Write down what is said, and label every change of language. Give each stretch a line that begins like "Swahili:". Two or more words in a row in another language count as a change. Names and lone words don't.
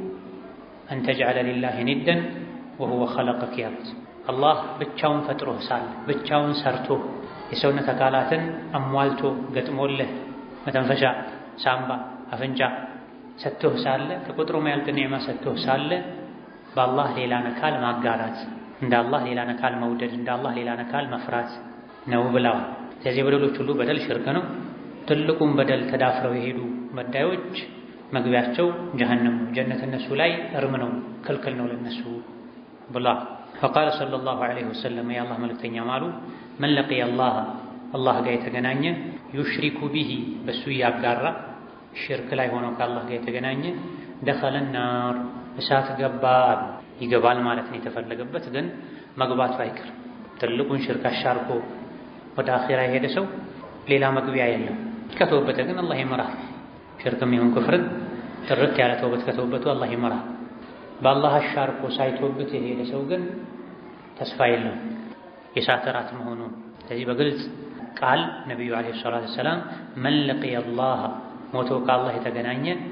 Arabic: أن تجعل لله ندا وهو خلقك
Amharic: ያሉት አላህ ብቻውን ፈጥሮህ ሳለ ብቻውን ሰርቶ የሰውነት አካላትን አሟልቶ ገጥሞልህ መተንፈሻ፣ ሳምባ፣ አፍንጫ ሰጥቶህ ሳለ ከቁጥሩ ማያልቅ ኒዕማ ሰጥቶህ ሳለ በአላህ ሌላን አካል ማጋራት እንደ አላህ ሌላን አካል መውደድ እንደ አላህ ሌላን አካል መፍራት ነው ብለዋል። ስለዚህ በደሎች ሁሉ በደል ሽርክ ነው። ትልቁን በደል ተዳፍረው የሄዱ በዳዮች መግቢያቸው ጀሃነም ነው። ጀነት እነሱ ላይ እርም ነው፣ ክልክል ነው ለነሱ
Arabic: ብሏል። فقال صلى الله عليه وسلم يا الله ملكتኛ ማሉ من لقي الله الله
Amharic: ጋር የተገናኘ
Arabic: يشرك به
Amharic: በሱ ያጋራ ሽርክ ላይ ሆኖ ከአላህ ጋር የተገናኘ
Arabic: دخل النار
Amharic: እሳት ገባ ይገባል ማለት ነው የተፈለገበት ግን መግባቱ አይቀርም። ትልቁን ሽርክ አሻርኮ ወደ አኺራ የሄደ ሰው ሌላ መግቢያ የለም። ከተወበተ ግን አላህ ይመራል። ሽርክም ይሁን ኩፍርን ጥርት ያለ ተውበት ከተወበቱ አላህ ይመራል። በአላህ አሻርኮ ሳይተውበት የሄደ ሰው ግን ተስፋ የለውም የእሳት እራት መሆኑን። ስለዚህ በግልጽ ቃል ነቢዩ
Arabic: عليه الصلاة والسلام من لقي الله
Amharic: ሞቶ ከአላህ የተገናኘ